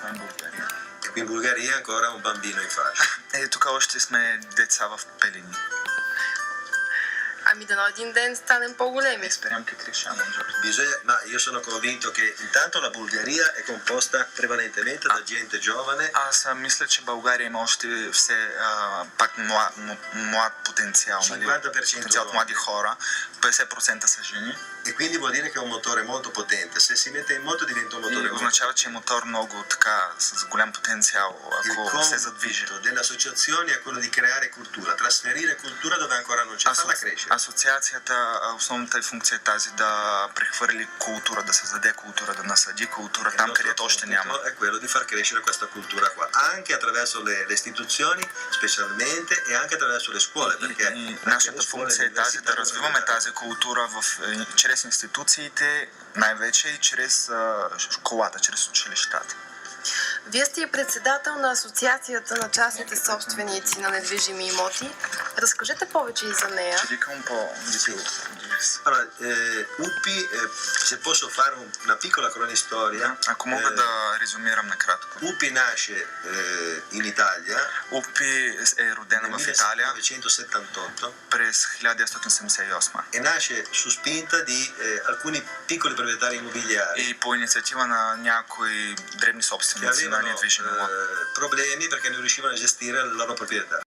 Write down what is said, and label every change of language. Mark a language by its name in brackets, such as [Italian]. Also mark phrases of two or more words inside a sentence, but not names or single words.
[Italian] E qui in Bulgaria ancora un bambino in fascia. [Bulgarian] Тук още сме деца в пелени. Ами дано един ден станем по-големи. [Italian] Speriamo che cresciamo un giorno. Ma io sono convinto che intanto la Bulgaria è composta prevalentemente da gente giovane. [Bulgarian] Аз мисля, че България има още все пак млад потенциал, 50% потенциал от млади хора, 50% са жени. [Italian] E quindi vuol dire che è un motore molto potente. Se si mette in moto diventa un motore [Bulgarian] И означава, че е мотор много така, с голям потенциал, ако се задвижи. [Italian] Il compito delle associazioni è quello di creare cultura, trasferire cultura dove ancora non c'è, farla crescere. [Bulgarian] Асоциацията, основната функция е тази да прехвърли култура, да създаде култура, да насъди култура там, където още няма. [Italian] È quello di far crescere questa cultura qua, anche attraverso le istituzioni, specialmente, e anche attraverso le scuole, perché [Bulgarian] И нашата функция е тази да развиваме тази култура чрез институциите, най-вече и чрез школата, чрез училищата. Вие сте и председател на Асоциацията на частните собственици на недвижими имоти. Разкажете повече и за нея. [Italian] Allora, UPI, se posso fare una piccola cronistoria, [Bulgarian] Ако мога да резюмирам накратко. [Italian] UPI nasce in Italia [Bulgarian] УПИ е родена [Italian] nel [Bulgarian] в Италия [Italian] 1978 [Bulgarian] през 1978 [Italian] e nasce su spinta di alcuni piccoli proprietari immobiliari [Bulgarian] и по инициатива на някои дребни [Italian] che [Bulgarian] собственици на [Italian] avevano [Bulgarian] недвижими имоти. [Italian] problemi perché non riuscivano a gestire la loro proprietà.